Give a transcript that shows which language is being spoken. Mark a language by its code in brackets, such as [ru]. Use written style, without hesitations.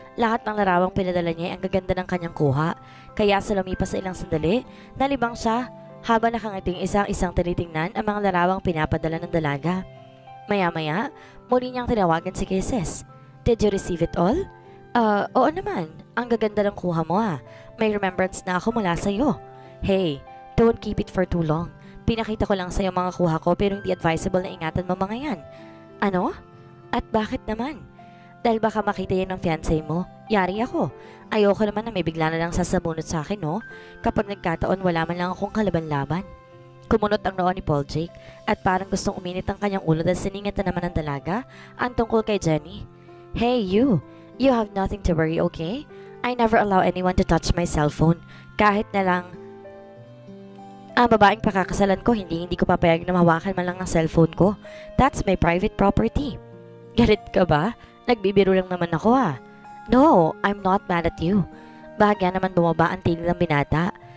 [tl] Lahat ng larawang pinadala niya ay ang gaganda ng kanyang kuha. Kaya sa lumipas sa ilang sandali, nalibang siya habang nakangiting isang-isang tinitingnan ang mga larawang pinapadala ng dalaga. Maya-maya, muli niyang tinawagan si Kisses. [en] Did you receive it all? [tl] Oo naman. Ang gaganda ng kuha mo May remembrance na ako mula sa'yo. [en] Hey, don't keep it for too long. [tl] Pinakita ko lang sa'yo mga kuha ko pero hindi advisable na ingatan mo mga yan. Ano? At bakit naman? Dahil baka makita yan ng fiancé mo. Yari ako. Ayoko naman na may bigla na lang sasamunod sa akin, no? Kapag nagkataon wala man lang akong kalaban-laban. Kumunot ang noon ni Paul Jake at parang gustong uminit ang kanyang ulo dahil siningit na naman ng dalaga ang tungkol kay Jenny. [en] Hey you! You have nothing to worry, okay? I never allow anyone to touch my cellphone. [tl] Kahit na lang ang babaeng pakakasalan ko, hindi ko papayag na mahawakan man lang ang cellphone ko. [en] That's my private property. [tl] Galit ka ba? Nagbibiro lang naman ako [en] No, I'm not mad at you. [tl] Bahagya naman bumaba ang tili ng binata.